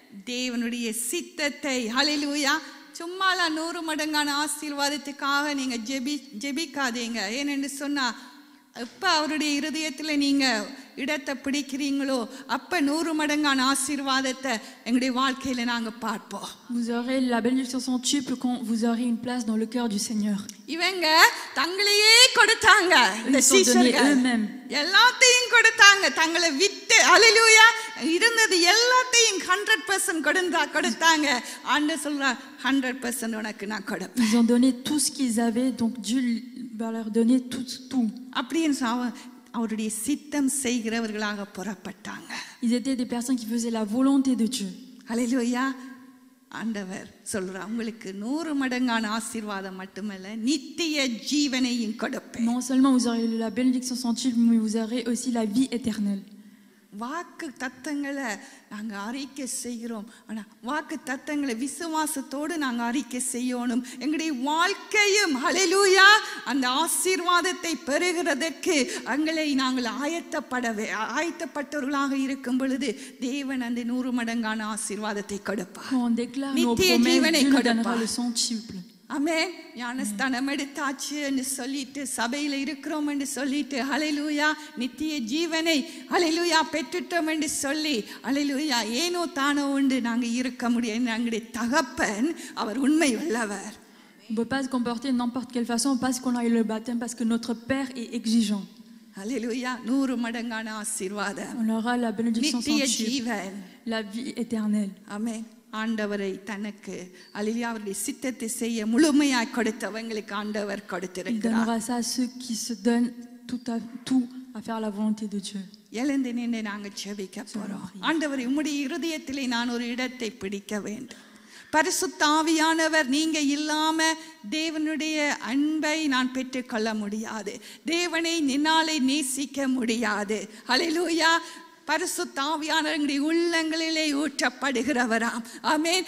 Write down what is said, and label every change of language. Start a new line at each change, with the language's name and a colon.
Tamil: தேவனுடைய சித்தத்தை. ஹல்லேலூயா. சும்மால 100 மடங்கான ஆசீர்வாதத்துக்காக நீங்க ஜெபிக்காதீங்க. ஏனென்று சொன்னா எப்ப அவருடைய இருதயத்துல நீங்க இடத்தை பிடிக்கிறீங்களோ அப்ப 100 மடங்கான ஆசீர்வாதத்தை எங்களுடைய வாழ்க்கையில நாங்க பார்ப்போம்.
French: Vous aurez la bénédiction centuple quand vous aurez une place dans le cœur du Seigneur.
Tamil: இவங்க தங்களையே கொடுத்தாங்க. இந்த
French: Ils sont donnés
Tamil: சீஷர்கள்
French: eux-mêmes.
Tamil: எல்லாத்தையும் கொடுத்தாங்க. தங்களை விட்டு அல்லேலூயா இருந்தது எல்லாத்தையும் 100% கொடுத்தாங்க. ஆண்டவர் சொல்றார் 100% உனக்கு நான் கொடுப்பேன்.
French: Ils ont donné tout ce qu'ils avaient, donc Dieu va leur donner tout.
Tamil: அப்படின்னு அவருடைய சித்தம் செய்கிறவர்களாக புறப்பட்டாங்க.
French: Ils étaient des personnes qui faisaient la volonté de Dieu.
Tamil: அல்லேலூயா. ஆண்டவர் சொல்றார் உங்களுக்கு 100 மடங்கான ஆசீர்வாதம் மட்டுமல்ல நித்திய ஜீவனையும் கொடுப்பேன்.
French: Non seulement vous aurez la bénédiction centuple, mais vous aurez aussi la vie éternelle.
Tamil: வாக்கு தத்தங்களை நாங்கள் அறிக்கை செய்கிறோம். ஆனால் வாக்கு தத்தங்களை விசுவாசத்தோடு நாங்கள் அறிக்கை செய்யணும். எங்களுடைய வாழ்க்கையும் ஹல்லேலூயா அந்த ஆசீர்வாதத்தை பெறுகிறதற்கு எங்களை நாங்கள் ஆயத்தப்பட்டவர்களாக இருக்கும் பொழுது தேவன் அந்த 100 மடங்கான ஆசீர்வாதத்தை கொடுப்பார். நித்திய ஜீவனை கொடுப்பார். ஆமென். ஞானஸ்தானம் எடுத்தாச்சு என்று சொல்லிட்டு சபையில் இருக்கிறோம் என்று சொல்லிட்டு ஹல்லேலூயா நித்திய ஜீவனை ஹல்லேலூயா பெற்றுட்டோம் என்று சொல்லி ஹல்லேலூயா ஏனோ தானோ உண்டு நாங்கள் இருக்க முடியாது. எங்களுடைய தகப்பன் அவர் உண்மை உள்ளவர்.
French: On ne peut pas se comporter de n'importe quelle façon parce qu'on a eu le baptême, parce que notre Père est exigeant.
Tamil: ஹல்லேலூயா 100 மடங்கான ஆசீர்வாதம்.
French: On aura la bénédiction
Tamil: நித்திய
French: sans
Tamil: ஜீவன்.
French: la vie éternelle.
Tamil: ஆமென். ஆண்டவரை தனக்கு ஹல்லேலூயா அவருடைய சித்தத்தை செய்ய முழுமையாய் கொடுத்தவங்களுக்கு ஆண்டவர்
French: Il
Tamil: கொடுத்திருக்கிறார்.
French: donnera ça à ceux qui se donnent tout à faire la volonté de Dieu.
Tamil: எழுந்து நின்று நாங்கள் ஜெபிக்க போறோம். ஆண்டவரே உம்முடைய இருதயத்திலே நான் ஒரு இடத்தை பிடிக்க வேண்டும். பரிசுத்த ஆவியானவர் நீங்க இல்லாம தேவனுடைய அன்பை நான் பெற்றுக்கொள்ள முடியாது. தேவனை நின்னாலே நேசிக்க முடியாது. ஹல்லேலூயா பரிசுத்த ஆவியானவர் எங்களுடைய உள்ளங்களிலே ஊற்றப்படுகிறவராம். ஆமென்.